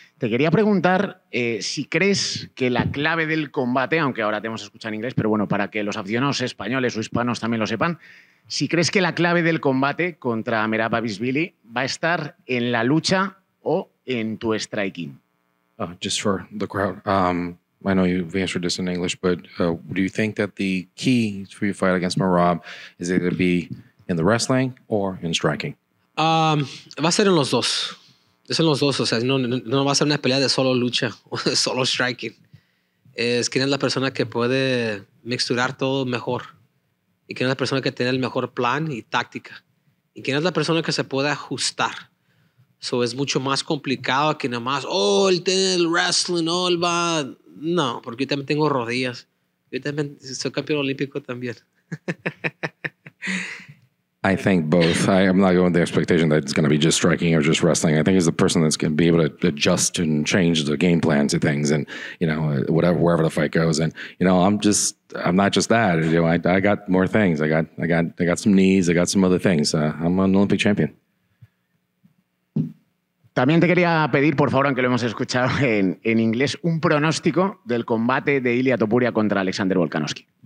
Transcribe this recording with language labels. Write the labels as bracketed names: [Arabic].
[Spanish] Te quería preguntar si crees que la clave del combate, aunque ahora te hemos escuchado en inglés, pero bueno, para que los aficionados españoles o hispanos también lo sepan, si crees que la clave del combate contra Merab Dvalishvili va a estar en la lucha o en tu striking. [English] Just for the crowd, I know you've answered this in English, but do you think that the key for your fight against Merab is it going to be in the wrestling or in striking? [Spanish] Va a ser en los dos. Es en los dos. O sea, no va a ser una pelea de solo lucha o de solo striking. Es quién es la persona que puede mixturar todo mejor. Y quién es la persona que tiene el mejor plan y táctica. ¿Y quién es la persona que se puede ajustar? So, es mucho más complicado que nada más, él tiene el wrestling, él va... No, porque yo también tengo rodillas. Yo también soy campeón olímpico también. [English] I think both. I'm not going with the expectation that it's going to be just striking or just wrestling. I think he's the person that's going to be able to adjust and change the game plan to things, and wherever the fight goes. And I'm not just that. I got more things. I got some knees. I got some other things. I'm an Olympic champion. [Spanish] También te quería pedir, por favor, aunque lo hemos escuchado en inglés, un pronóstico del combate de Ilia Topuria contra Alexander Volkanovski.